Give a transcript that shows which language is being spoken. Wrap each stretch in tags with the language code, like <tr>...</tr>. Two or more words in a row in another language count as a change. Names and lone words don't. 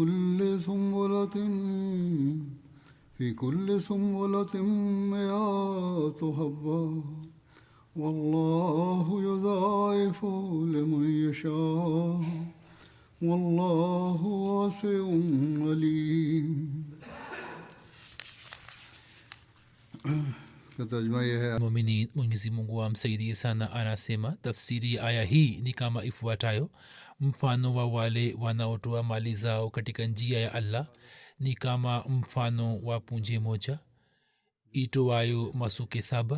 <ar>كل سنبلة مئة حبة والله يضاعف لمن يشاء والله واسع عليم.</ar> <sw>Muumini Mwenyezi Mungu amsaidie sana. Anasema tafsiri ya aya hii ni kama ifuatayo: mfano wa wale wanaotoa mali zao katika njia ya Allah ni kama mfano wa punje moja itoayo masuke 7.</sw>